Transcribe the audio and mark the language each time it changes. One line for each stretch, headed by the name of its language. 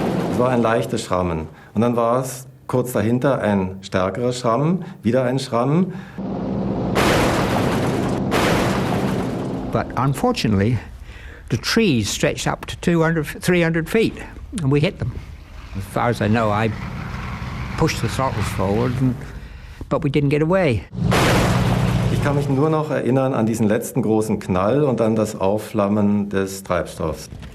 German: Es war ein leichtes Schrammen. Und dann war es kurz dahinter ein stärkerer Schrammen, wieder ein Schrammen.
English: But unfortunately, the trees stretched up to 300 feet, and we hit them. As far as I know, I pushed the throttles forward, but we didn't get away.
German: Ich kann mich nur noch erinnern an diesen letzten großen Knall und dann das Aufflammen des Treibstoffs.